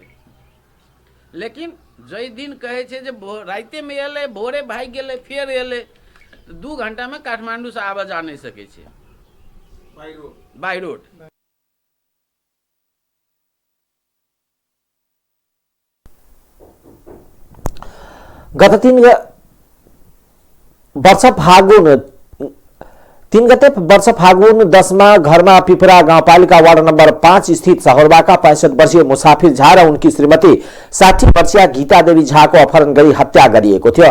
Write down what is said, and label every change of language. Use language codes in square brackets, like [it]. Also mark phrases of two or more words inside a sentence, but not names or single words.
[mai] लेकिन जई दिन कहे छे जे राते में एले भोरे भाग गेले फिर एले 2 घंटा में काठमांडू से आवा जा नहीं सके छे [en] by road. [ne] गत 3 गते वर्ष फागुन 10 मा घरमा पिपरा गाउँपालिका वार्ड नम्बर 5 स्थित सहोरबाका 65 वर्षीय मुसाफिर झा र उनकी श्रीमती 60 वर्षीय गीता देवी झाको अपहरण गरी हत्या गरिएको थियो।